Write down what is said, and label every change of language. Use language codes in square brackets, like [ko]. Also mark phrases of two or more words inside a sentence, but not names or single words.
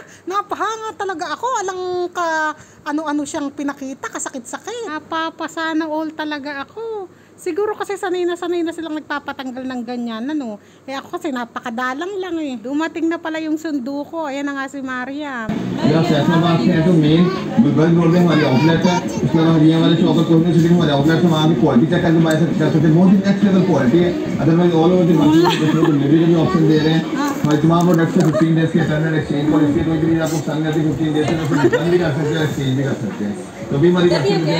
[tl] Napahanga talaga ako. Alang ka ano-ano siyang pinakita, kasakit-sakit. Napapasana all talaga ako. Siguro kasi sanay na silang nagpapatanggal ng ganyan, ako kasi napakadalang lang eh. Dumating na pala yung sundo ko. Ayan na nga si Mariam. [hi] तमाम प्रोडक्ट्स 15 डेज के [en] return exchange policy [hi] कोई भी आपको संग करती 15 डेज में रिटर्न भी कर सकते हैं, एक्सचेंज भी कर सकते हैं।